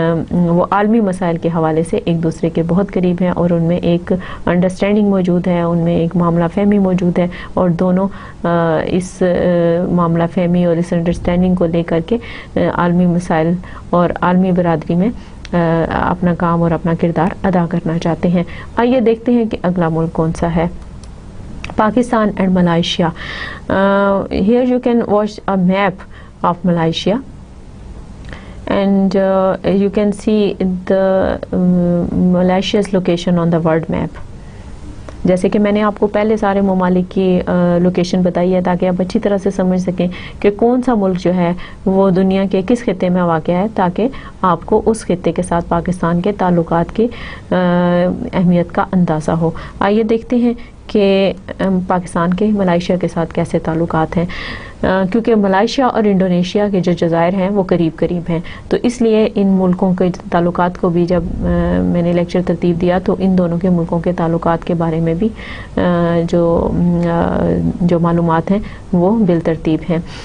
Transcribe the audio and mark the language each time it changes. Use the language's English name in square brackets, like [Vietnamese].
[Urdu] وہ عالمی مسائل کے حوالے سے ایک دوسرے کے بہت قریب ہیں, اور ان میں ایک انڈرسٹینڈنگ موجود ہے, ان میں ایک معاملہ فہمی موجود ہے, اور دونوں اس معاملہ فہمی اور اس انڈرسٹینڈنگ کو لے کر کے عالمی مسائل اور عالمی برادری میں اپنا کام اور اپنا کردار ادا کرنا چاہتے ہیں. آئیے دیکھتے ہیں کہ اگلا ملک کون سا ہے. [English] Pakistan and Malaysia. Here you can watch a map of Malaysia, and you can see the Malaysia's location on the world map. [Urdu] جیسے کہ میں نے آپ کو پہلے سارے ممالک کی لوکیشن بتائی ہے تاکہ آپ اچھی طرح سے سمجھ سکیں کہ کون سا ملک جو ہے وہ دنیا کے کس خطے میں واقع ہے, تاکہ آپ کو اس خطے کے ساتھ پاکستان کے تعلقات کی اہمیت کا اندازہ ہو. آئیے دیکھتے ہیں کہ پاکستان کے ملائیشیا کے ساتھ کیسے تعلقات ہیں, کیونکہ ملائیشیا اور انڈونیشیا کے جو جزائر ہیں وہ قریب قریب ہیں, تو اس لیے ان ملکوں کے تعلقات کو بھی جب میں نے لیکچر ترتیب دیا تو ان دونوں کے ملکوں کے تعلقات کے بارے میں بھی جو معلومات ہیں وہ بالترتیب ہیں.